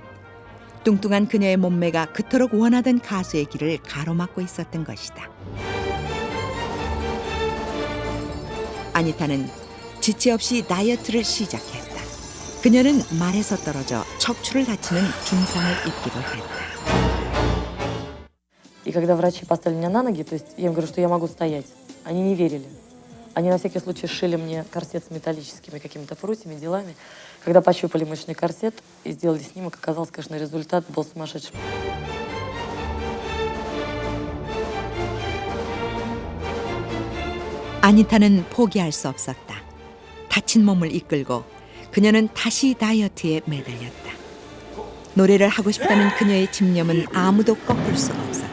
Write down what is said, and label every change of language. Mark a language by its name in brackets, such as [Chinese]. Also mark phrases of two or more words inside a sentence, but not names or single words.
[Korean] 뚱뚱한 그녀의 몸매가 그토록 원하던 가수의 길을 가로막고 있었던 것이다. 아니타는 지체 없이 다이어트를 시작했다. 그녀는 말에서 떨어져 척추를 다치는 중상을 입기도 했다. [Russian] И когда врачи поставили меня на ноги, то есть я им говорю, что я могу стоять, они не верили. Они на всякий случай сшили мне корсет с металлическими какими-то прутьями, делами. Когда пощупали мышечный корсет и сделали снимок, оказалось, конечно, результат был сумасшедшим. [Korean] 아니타는 포기할 수 없었다. 다친 몸을 이끌고 그녀는 다시 다이어트에 매달렸다. 노래를 하고 싶다는 그녀의 집념은 아무도 꺾을 수 없었다.